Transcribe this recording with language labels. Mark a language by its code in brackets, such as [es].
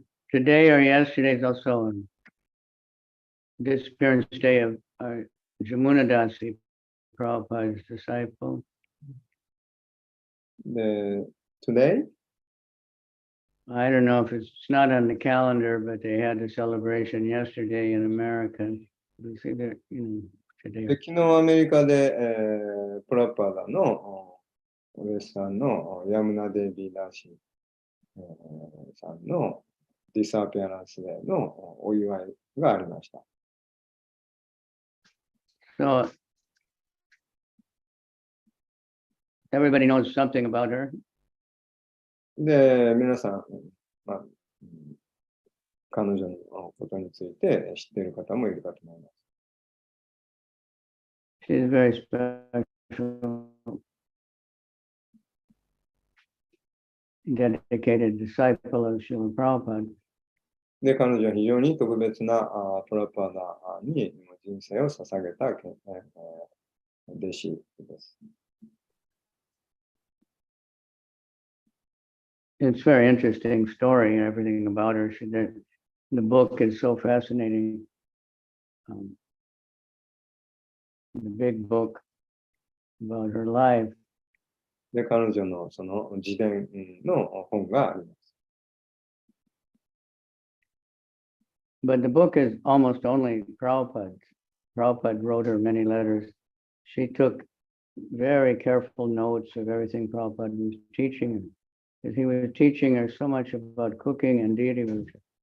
[en] today or yesterday is also a disappearance day of Jamunadasi, Prabhupada's disciple. Today? I don't know if it's not on the calendar, but they had a celebration yesterday in America. We see that, today. [ja] で昨日アメリカで、プラパダのお弟子さんのヤムナデビーダーシー、さんのディサピアランスデーのお祝いがありました。 [en] So everybody knows something about her. [ja] で、皆さん、まあ、彼女のことについて知っている方もいるかと思います。 [en] She's a very special, dedicated disciple of Srila Prabhupada. [ja] で、彼女は非常に特別なプラパダに人生を捧げた弟子です。 [en] It's a very interesting story and everything about her. The book is so fascinating. The big book about her life. [ja] で、彼女のその自伝の本があります。 [en] But the book is almost only Prabhupada's. Prabhupada wrote her many letters. She took very careful notes of everything Prabhupada was teaching her. Because he was teaching her so much about cooking and deity worship.